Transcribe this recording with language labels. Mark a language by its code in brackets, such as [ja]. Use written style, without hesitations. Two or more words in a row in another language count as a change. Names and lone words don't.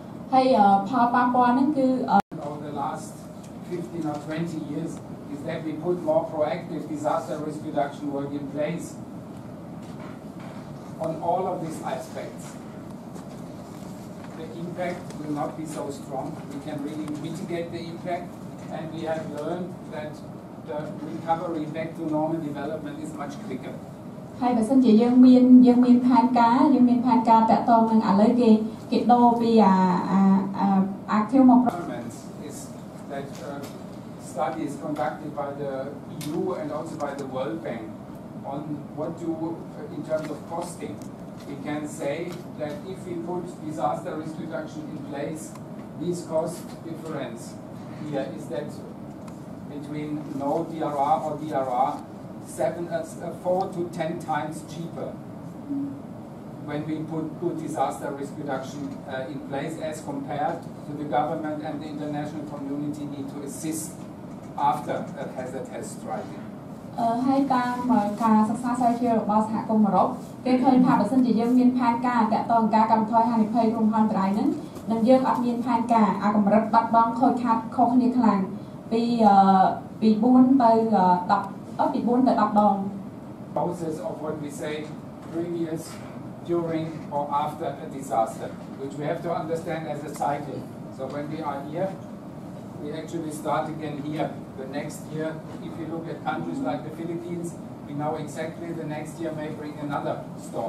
[en] Over the last 15 or 20 years is that we put more proactive disaster risk reduction work in place on all of these aspects. The impact will not be so strong. We can really mitigate the impact, and we have learned that the recovery back to normal development is much quicker. [km] ហើយបើសិនជាយើងមានផែនការតាក់ទងនឹងឥឡូវគេដូរពី active [en] is that studies conducted by the EU and also by the World Bank on what do in terms of costing. We can say that if we put disaster risk reduction in place, this cost difference here is that between no DRR or DRR, 4 to 10 times cheaper when we put good disaster risk reduction in place as compared to the government and the international community need to assist after a hazard has struck. [km] ហើយតាមការសិក្សាស្រាវជ្រាវរបស់សហគមន៍អឺរ៉ុបគេឃើញថាបើសិនជាយើងមានផែនការតាក់ទងការកាត់បន្ថយហានិភ័យគ្រោះមហន្តរាយហ្នឹងនិងយើងអត់មានផែនការកម្រិតបាត់បង់ខូចខាតខុសគ្នាខ្លាំងពី4ទៅ10ដង [en] Process of what we say previous, during or after a disaster, which we have to understand as a cycle. So when we are here, we actually start again here. The next year, if you look at countries like the Philippines, we know exactly the next year may bring another storm.